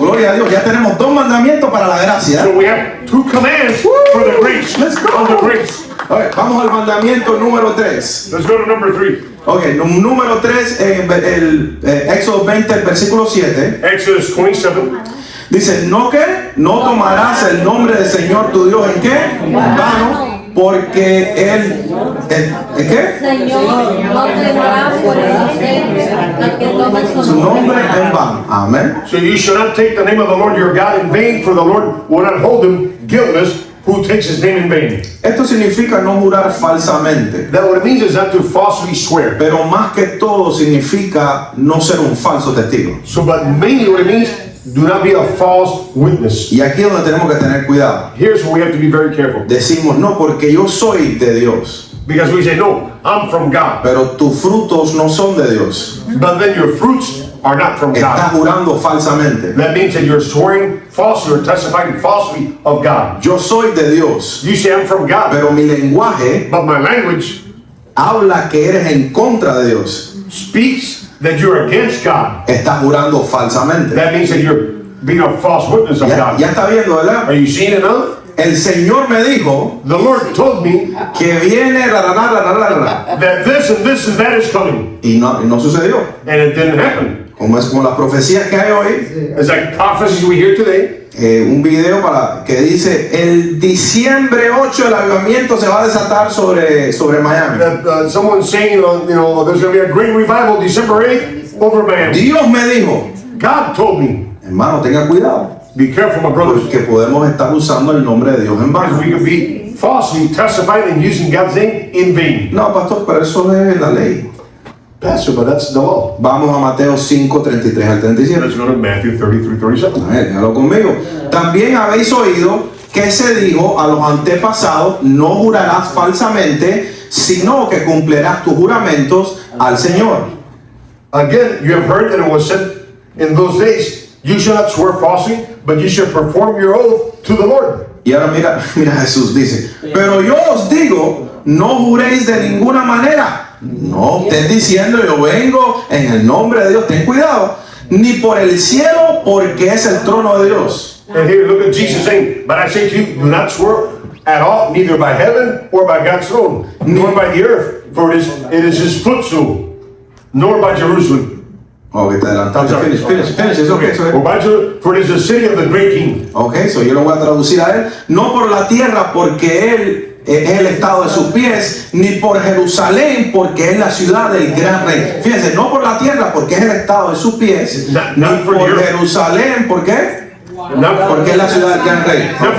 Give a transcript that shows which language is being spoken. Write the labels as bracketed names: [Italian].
[Spanish] So, gloria a Dios, ya tenemos 2 mandamientos para la gracia. [English] So we have 2 commands for the grace. Let's go. On the grace. [Spanish] A ver, vamos al mandamiento número 3. [English] Let's go to number 3. [Spanish] Ok, número 3, Éxodo 20, el versículo 7. [English] Exodus 27. [Spanish] Dice, no tomarás el nombre del Señor tu Dios en qué? Vano, porque Él, ¿en qué? Señor, no tendrás por inocente al que tome Su su nombre nombre. en vano. Amén. [English] So you shall not take the name of the Lord your God in vain, for the Lord will not hold him guiltless who takes his name in vain. [Spanish] Esto significa no jurar falsamente, [English] That what it means is not to falsely swear. [Spanish] pero más que todo significa no ser un falso testigo. [English] So, but mainly what it means Do not be a false witness. [Spanish] Y aquí es donde tenemos que tener cuidado. [English] Here's where we have to be very careful. [Spanish] Decimos, no, porque yo soy de Dios. [English] Because we say, no, I'm from God. [Spanish] Pero tus frutos no son de Dios. [English] But then your fruits are not from [Spanish] Estás jurando falsamente. [English] That means that you're swearing falsely or testifying falsely of God. [Spanish] Yo soy de Dios, [English] You say, I'm from God. [Spanish] pero mi lenguaje [English] But my language [Spanish] habla que eres en contra de Dios. [English] speaks that you're against God. [Spanish] Estás jurando falsamente. [English] That means that you're being a false witness of [Spanish] Ya, [English] God. [Spanish] ya está viendo, ¿verdad? [English] Are you seeing it now? [Spanish] El Señor me dijo [English] The Lord told me [Spanish] que viene ra, [English] that this and that is coming. [Spanish] y no sucedió. [English] And it didn't happen. [Spanish] Como es como las profecías que hay hoy. [English] It's like prophecies we hear today. [Spanish] Un video que dice el diciembre 8 el avivamiento se va a desatar sobre Miami. [English] That someone's saying, there's going to be a great revival December 8th over Miami. [Spanish] Dios me dijo, [English] God told me, [Spanish] hermano, tenga cuidado, [English] be careful, my brothers, [Spanish] porque podemos estar usando el nombre de Dios en [English] because [Spanish] vano. [English] we could be falsely testifying and using God's name in vain. [Spanish] No, pastor, pero eso es la ley. [English] Pastor, but that's the law. [Spanish] Vamos a Mateo 5, 33 al 37. [English] Let's go to Matthew 33:37. [Spanish] A ver, déjalo conmigo. También habéis oído que se dijo a los antepasados, no jurarás falsamente, sino que cumplirás tus juramentos al Señor. [English] Again, you have heard that it was said in those days, you shall not swear falsely, but you shall perform your oath to the Lord. [Spanish] Y ahora mira Jesús dice, pero yo os digo, no juréis de ninguna manera. No estés diciendo, yo vengo en el nombre de Dios, ten cuidado, ni por el cielo, porque es el trono de Dios. [English] And here, look at Jesus saying, but I say to you, do not swear at all, neither by heaven or by God's throne, nor by the earth, for it is his footstool, nor by Jerusalem. [Spanish] Ok, te adelantaste. Finish. Eso [English] Okay. [Spanish] es. [English] Or by for it is the city of the great king. [Spanish] Ok, so yo lo voy a traducir a él. No por la tierra, porque él es el estado de sus pies, ni por Jerusalén, porque es la ciudad del gran rey. Fíjense, no por la tierra, porque es el estado de sus pies, ni por Jerusalén, ¿por qué? Porque es la ciudad del gran rey.